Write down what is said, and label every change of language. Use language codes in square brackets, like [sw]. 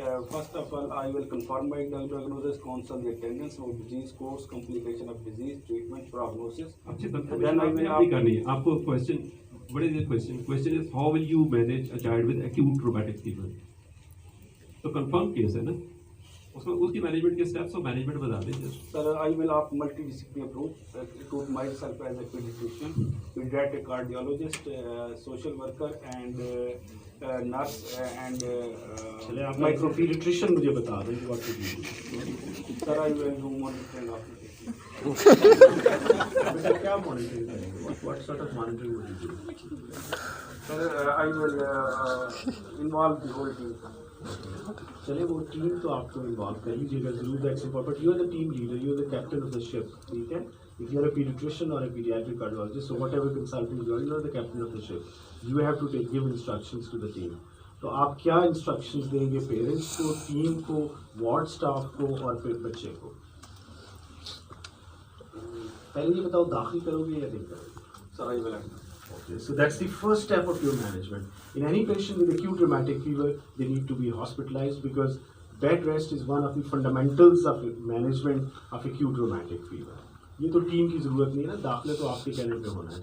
[en] First of all, I will confirm my diagnosis, counsel the attendance of disease, course, complication of disease, treatment, prognosis. [hi] अच्छी [en] Then I confirmation will [hi] आपने करनी है. आपको [en] question, what is the question? Question is how will you manage a child with acute rheumatic fever? [hi] तो confirm case है ना? उसमें उसकी management के steps और management बता दीजिए. [en] Sir, I will opt multidisciplinary approach, recruit myself as a pediatrician, pediatric cardiologist, social worker and nurse and [hi] चलिए आप माइक्रो पीडियाट्रिशियन मुझे बता दें कि [en] what to do. sir, I will do monitoring of it. [hi] बेटा क्या monitoring करेंगे? [en] What sort of monitoring would you do? Sir, I will involve the whole team. [hi] चलिए वो टीम तो आपको इन्वॉल्व कर लीजिएगा जरूर. [en] That's important. You are the team leader, you are the captain of the ship. [hi] ठीक है. [en] If you are a pediatrician or a pediatric cardiologist, so whatever consultant you are the captain of the ship. You have to give instructions to the team. [hi] तो आप क्या instructions देंगे parents को, team को, ward staff को और फिर बच्चे को? पहले ये बताओ दाखिल करोगे या नहीं करोगे? [en] Sir, I will. Okay, so that's the first step of your management. In any patient with acute rheumatic fever, they need to be hospitalized because bed rest is one of the fundamentals of management of acute rheumatic fever. [hi] ये तो team की जरूरत नहीं है ना, दाखिले तो आपके कहने पे होना है.